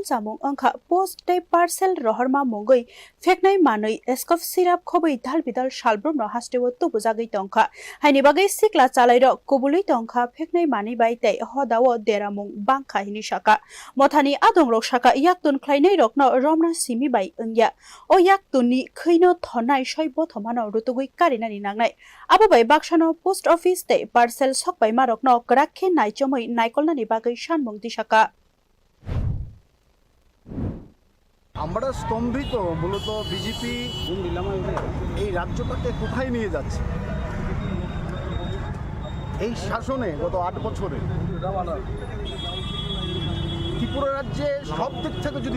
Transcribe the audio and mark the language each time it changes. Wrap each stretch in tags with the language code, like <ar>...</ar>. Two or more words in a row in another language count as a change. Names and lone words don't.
<trp>samung ongkha post tei parcel rohorma mongoi feknai manoi eskof sirap khobai dalbidal salbrom no hastewo tubujagai tongkha haini bagai sikla chalai ro kubului tongkha feknai mani bai tei hodawo deramung bangkha hini saka mothani adong rok saka yaktun khlainai rokno romna simi bai ungya o yaktunni khino thonai soi bothomano rutugui karinani nangnai abo bai baksano</trp> <en>post office</en> <trp>te parcel sokbai marokno krakhe naichomoi naikolnani bagai sanmung disaka</trp> <bn>আমরা স্তম্ভিত মূলত বিজেপি এই রাজ্যটাকে কোথায় নিয়ে যাচ্ছে এই শাসনে গত 8 বছরে ত্রিপুরা রাজ্যে সব দিক থেকে যদি</bn>